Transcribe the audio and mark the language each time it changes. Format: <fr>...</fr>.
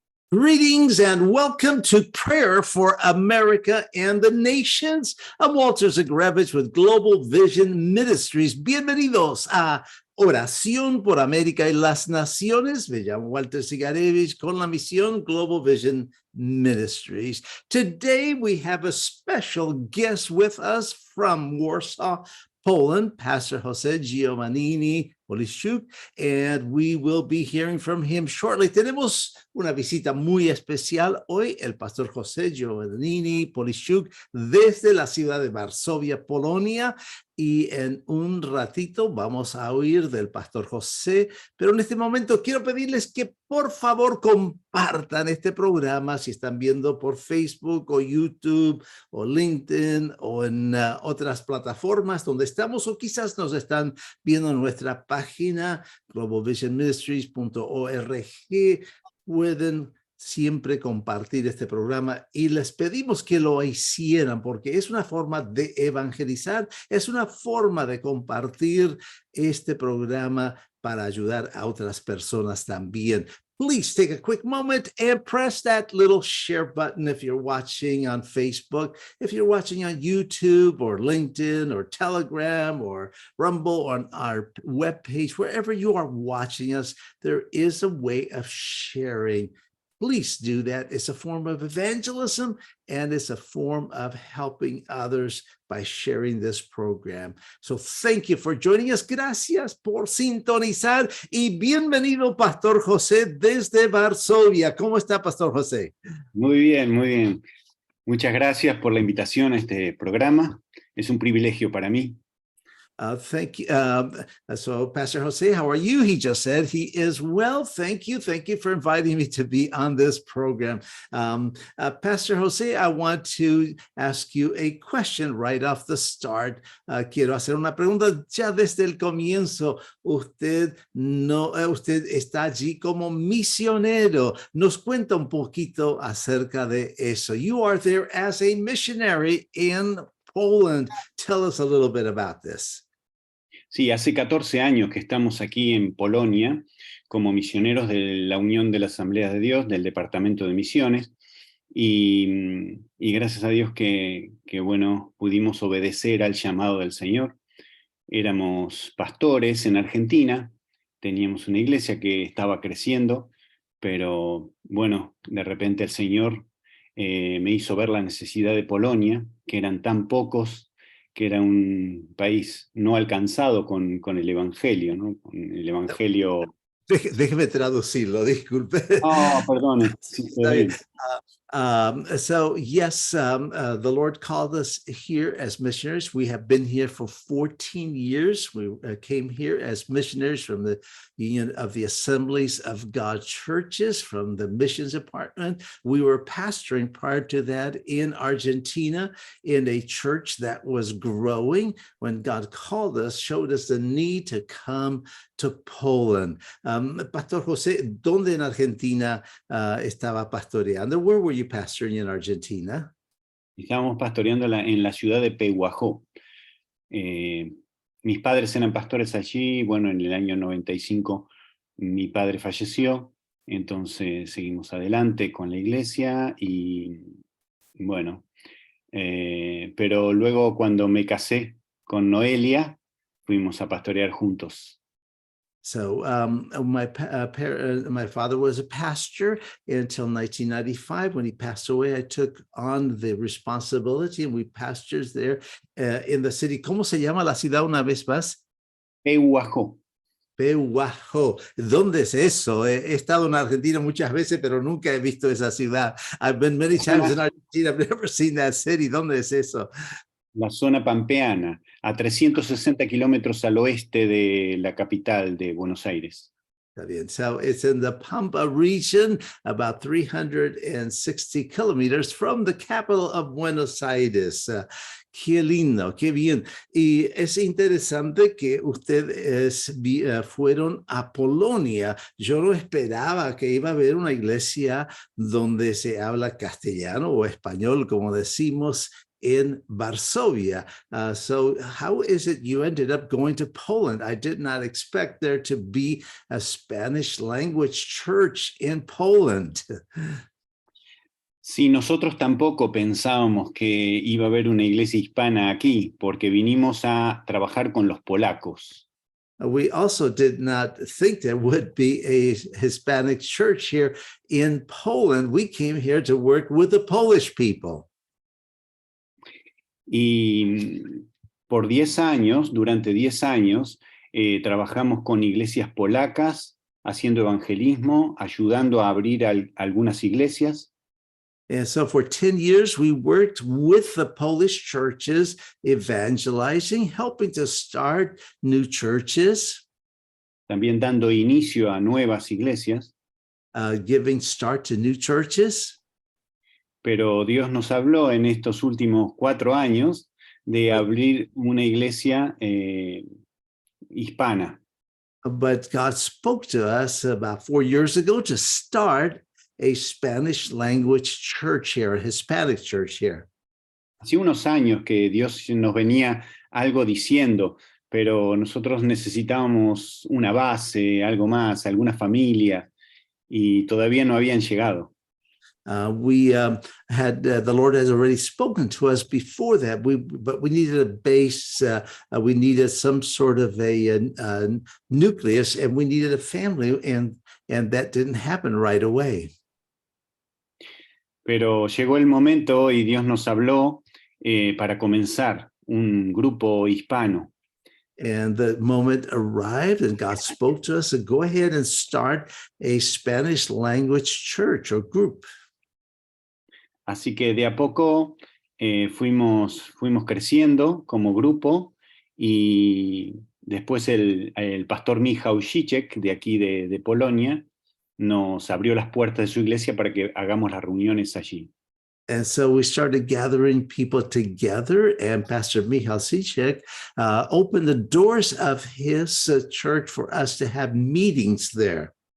<en>Greetings and welcome to Prayer for America and the Nations. I'm Walter Zagrevich with Global Vision Ministries.</en> <es>Bienvenidos a Oración por América y las Naciones. Me llamo Walter Zagrevich con la misión Global Vision Ministries.</es> <en>Today we have a special guest with us from Warsaw, Poland, Pastor Jose Giovannini Polishuk, and we will be hearing from him shortly.</en> <es>Tenemos una visita muy especial hoy, el Pastor Jose Giovannini Polishuk, desde la ciudad de Varsovia, Polonia, y en un ratito vamos a oír del Pastor José, pero en este momento quiero pedirles que por favor compartan este programa si están viendo por Facebook o YouTube o LinkedIn o en otras plataformas donde estamos, o quizás nos están viendo en nuestra página globalvisionministries.org. Pueden siempre compartir este programa y les pedimos que lo hicieran porque es una forma de evangelizar, es una forma de compartir este programa para ayudar a otras personas también.</es> <en>Please take a quick moment and press that little share button if you're watching on Facebook, if you're watching on YouTube or LinkedIn or Telegram or Rumble on our webpage, wherever you are watching us, there is a way of sharing. Please do that. It's a form of evangelism and it's a form of helping others by sharing this program. So thank you for joining us.</en> <es>Gracias por sintonizar y bienvenido, Pastor José, desde Varsovia. ¿Cómo está, Pastor José? Muy bien, muy bien. Muchas gracias por la invitación a este programa. Es un privilegio para mí.</es> <en>Thank you. So Pastor Jose, how are you? He just said he is well. Thank you. Thank you for inviting me to be on this program. Pastor Jose, I want to ask you a question right off the start.</en> <es>Quiero hacer una pregunta ya desde el comienzo. Usted está allí como misionero. Nos cuenta un poquito acerca de eso.</es> <en>You are there as a missionary in Poland. Tell us a little bit about this.</en> <es>Sí, hace 14 años que estamos aquí en Polonia como misioneros de la Unión de las Asambleas de Dios, del Departamento de Misiones, y gracias a Dios que bueno, pudimos obedecer al llamado del Señor. Éramos pastores en Argentina, teníamos una iglesia que estaba creciendo, pero bueno, de repente el Señor me hizo ver la necesidad de Polonia, que eran tan pocos, que era un país no alcanzado con el Evangelio, ¿no? Con el Evangelio. Déjeme traducirlo, disculpe. Oh, perdone. Sí, está bien.</es> <en>So yes, the Lord called us here as missionaries. We have been here for 14 years. We came here as missionaries from the Union of the Assemblies of God Churches, from the missions department. We were pastoring prior to that in Argentina in a church that was growing. When God called us, showed us the need to come to Poland.</en> <es>Pastor José, ¿dónde en Argentina estaba pastoreando?</es> <en>Where were you pastoring in Argentina?</en> <es>Estábamos pastoreando en la ciudad de Pehuajó. Mis padres eran pastores allí. Bueno, en el año 95 mi padre falleció, entonces seguimos adelante con la iglesia y bueno, pero luego cuando me casé con Noelia, fuimos a pastorear juntos.</es> <en>So my father was a pastor until 1995. When he passed away, I took on the responsibility and we pastors there in the city.</en> <es>¿Cómo se llama la ciudad una vez más? Pehuajó. Pehuajó. ¿Dónde es eso? He estado en Argentina muchas veces, pero nunca he visto esa ciudad.</es> <en>I've been many times in Argentina. I've never seen that city.</en> <es>¿Dónde es eso? La zona pampeana, a 360 kilómetros al oeste de la capital de Buenos Aires. Está bien.</es> <en>So it's in the Pampa region, about 360 kilometers from the capital of Buenos Aires.</en> <es>Qué lindo, qué bien. Y es interesante que ustedes fueron a Polonia. Yo no esperaba que iba a haber una iglesia donde se habla castellano o español, como decimos</es> <en>in Varsovia. So how is it you ended up going to Poland? I did not expect there to be a Spanish language church in Poland.</en> <es>Sí, nosotros tampoco pensábamos que iba a haber una iglesia hispana aquí, porque vinimos a trabajar con los polacos.</es> <en>We also did not think there would be a Hispanic church here in Poland. We came here to work with the Polish people.</en> <es>Y por 10 años, durante 10 años, trabajamos con iglesias polacas, haciendo evangelismo, ayudando a abrir algunas iglesias.</es> <en>And so for 10 years, we worked with the Polish churches, evangelizing, helping to start new churches.</en> <es>También dando inicio a nuevas iglesias.</es> <en>Giving start to new churches.</en> <es>Pero Dios nos habló en estos últimos 4 años de abrir una iglesia hispana.</es> <en>But God spoke to us about 4 years ago to start a Spanish language church here, a Hispanic church here.</en> <es>Hace unos años que Dios nos venía algo diciendo, pero nosotros necesitábamos una base, algo más, alguna familia, y todavía no habían llegado.</es> <en>The Lord has already spoken to us before that, but we needed a base, we needed some sort of a nucleus, and we needed a family, and that didn't happen right away.</en> <es>Pero llegó el momento y Dios nos habló para comenzar un grupo hispano.</es> <en>And the moment arrived and God spoke to us, and go ahead and start a Spanish language church or group.</en> <es>Así que de a poco fuimos creciendo como grupo, y después el pastor Michał Zizek, de aquí de Polonia, nos abrió las puertas de su iglesia para que hagamos las reuniones allí.</es> <en>And so we started gathering people together, and Pastor Michał Zizek opened the doors of his church for us to have meetings there.</en>